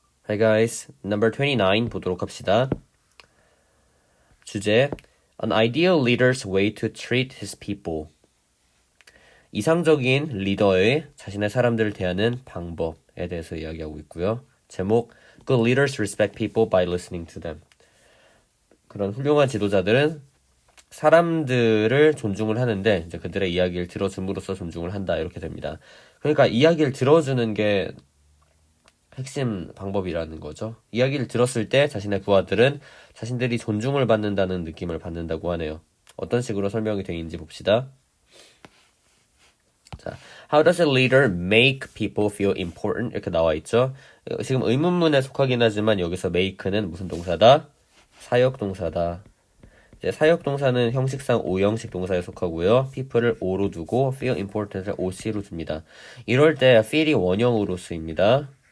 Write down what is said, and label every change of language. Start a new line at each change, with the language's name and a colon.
English: Hi guys, number 29
Korean: 보도록 합시다. 주제,
English: An ideal leader's way to treat his people.
Korean: 이상적인 리더의 자신의 사람들을 대하는 방법에 대해서 이야기하고 있고요. 제목,
English: Good leaders respect people by listening to them.
Korean: 그런 훌륭한 지도자들은 사람들을 존중을 하는데 이제 그들의 이야기를 들어줌으로써 존중을 한다 이렇게 됩니다. 그러니까 이야기를 들어주는 게 핵심 방법이라는 거죠. 이야기를 들었을 때 자신의 부하들은 자신들이 존중을 받는다는 느낌을 받는다고 하네요. 어떤 식으로 설명이 되는지 봅시다. 자,
English: How does a leader make people feel important?
Korean: 이렇게 나와 있죠. 지금 의문문에 속하긴 하지만 여기서 make는 무슨 동사다? 사역 동사다. 이제 사역 동사는 형식상 오형식 동사에 속하고요. people을 o로 두고
English: feel important
Korean: 을 oc로 둡니다. 이럴 때 feel이 원형으로 쓰입니다.